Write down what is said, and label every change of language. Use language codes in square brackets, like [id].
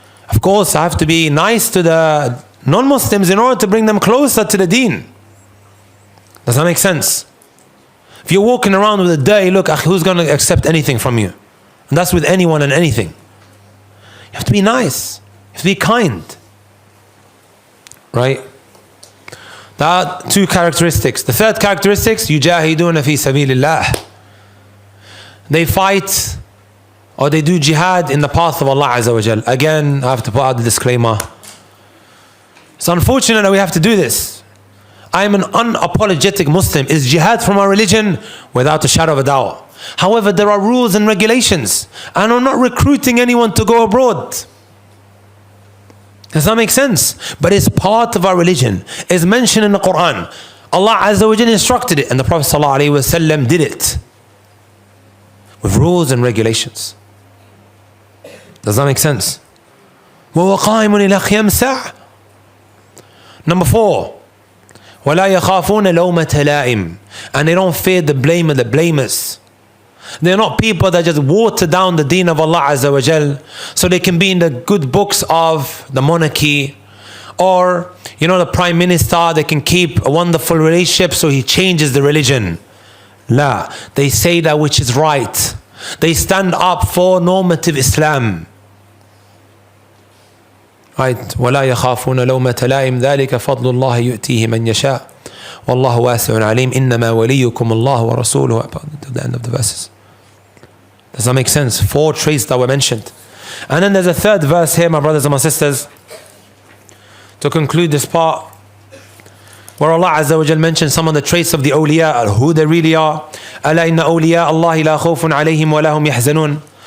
[en] Of course, I have to be nice to the non-Muslims in order to bring them closer to the deen. Does that make sense? If you're walking around with a dirty look, who's going to accept anything from you? And that's with anyone and anything. You have to be nice. You have to be kind. Right? There are 2 characteristics. The third characteristic, [ar] يُجَاهِدُونَ فِي سَبِيلِ اللَّهِ. [en] They fight or they do jihad in the path of Allah Azza wa Jal. Again, I have to put out the disclaimer. It's unfortunate that we have to do this. I am an unapologetic Muslim. Is jihad from our religion? Without a shadow of a doubt. However, there are rules and regulations, and I'm not recruiting anyone to go abroad. Does that make sense? But it's part of our religion. It's mentioned in the Quran. Allah Azza wa Jalla instructed it, and the Prophet ﷺ did it with rules and regulations. Does that make sense? [ar] وَوَقَائِمٌ إِلَى قِيَامِ السَّاعَةِ. [en] Number 4, [ar] وَلَا يَخَافُونَ لَوْمَةَ لَائِمٍ. [en] And they don't fear the blame of the blamers. They're not people that just water down the deen of Allah Azza wa Jal so they can be in the good books of the monarchy, or the prime minister. They can keep a wonderful relationship so he changes the religion. La, they say that which is right. They stand up for normative Islam. Right? [ar] وَلَا يَخَافُونَ لَوْمَةَ لَائِمٍ ذَلِكَ فَضْلُ اللَّهِ يُؤْتِيهِ مَنْ يَشَاءُ وَاللَّهُ وَاسِعٌ عَلِيمٌ إِنَّمَا وَلِيُّكُمُ اللَّهُ وَرَسُولُهُ, [en] to the end of the verses. Does that make sense? 4 traits that were mentioned. And then there's a third verse here, my brothers and my sisters, to conclude this part, where Allah Azza wa Jal mentions some of the traits of the awliya, who they really are. [ar] أَلَا إِنَّ أَوْلِيَاءَ اللَّهِ لَا خَوْفٌ عَلَيْهِمْ وَلَا هُمْ يَحْزَنُونَ.